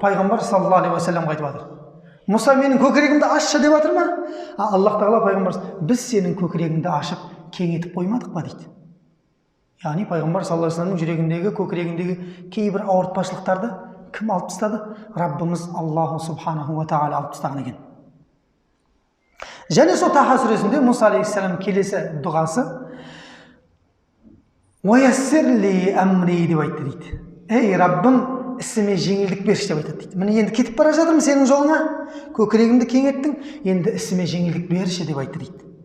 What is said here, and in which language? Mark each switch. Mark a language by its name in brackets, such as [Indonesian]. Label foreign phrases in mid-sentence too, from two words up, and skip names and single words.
[Kazakh] Пайғамбар [Arabic] صلى الله عليه وسلم [Kazakh] айтып жатыр. Мұса менің көкірегімді ашшы деп жатыр ма? Аллах тағала пайғамбар: "Біз сенің көкірегіңді ашып кеңетіп қоймадық па?" дейді. Яғни пайғамбар [Arabic] صلى الله عليه وسلم [Kazakh] жүрегіндегі, көкірегіндегі кейбір ауыртпашылықтарды кім алып тастады? Раббымыз [Arabic] الله سبحانه وتعالى [Kazakh] алып тастаған екен. Және сол Таха сүресінде Мұса алейхиссалам келесі дұғасы [Arabic] "ويسر لي أمري" [Kazakh] деп айтты дейді. "Ей Раббым, ісіме жеңілдік берші" деп айтады дейді. Міне енді кетіп бара жатырмын сенің жолыңа, көкірегімді кеңеттің, енді ісіме жеңілдік берші деп айтты дейді.